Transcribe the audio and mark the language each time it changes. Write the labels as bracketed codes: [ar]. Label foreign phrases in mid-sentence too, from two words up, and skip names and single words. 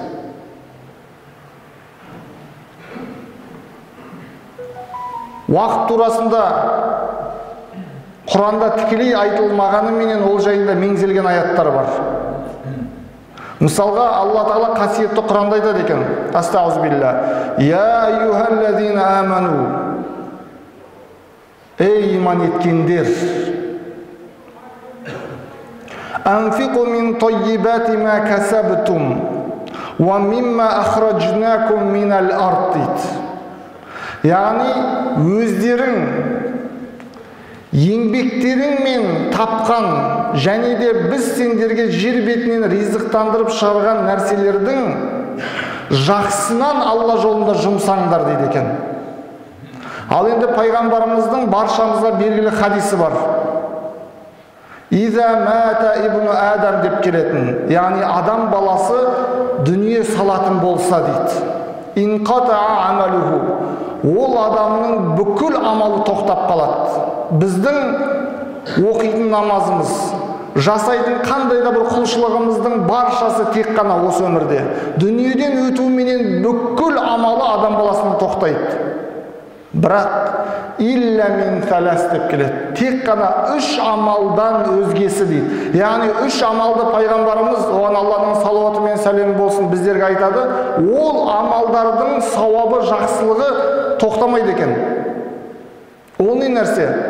[kk] Уақып турасында Құранда тікелей айтылмағанымен ол жайында меңзелген аяттар бар. Мысалға, Алла Тағала қасиетті Құранда айтады екен. [ar] أستغفر الله. يا أيها الذين آمنوا. [kk] Ей иман еткендер. [ar] أنفقوا من طيبات ما كسبتم ومما أخرجناكم من الأرض. [kk] Яғни, өздерің еңбектеріңмен тапқан және де біз сендерге жер бетінен ризықтандырып шығарған нәрселердің жақсынан Алла жолында жұмсаңдар дейді екен. Ал енді пайғамбарымыздың баршамызға белгілі хадисі бар. [ar] إذا مات ابن آدم [kk] деп келетін, яғни адам баласы дүние салатын болса дейді. [ar] انقطع عمله. [kk] Ол адамның бүкіл амалы тоқтап қалады. Біздің оқитын намазымыз, жасайтын қандай да бір құлшылығымыздың баршасы тек қана осы өмірде. Дүниеден өтуменен бүкіл амалы адам баласының тоқтайды. Бірақ [ar] إلا من ثلاث [kk] деп келеді. Тек қана 3 амалдан өзгесі дейді. Яғни 3 амалды пайғамбарымыз, оған Алланың салауаты мен сәлемі болсын, біздерге айтады. Ол амалдардың сауабы, жақсылығы тоқтамайды екен. Ол не нәрсе?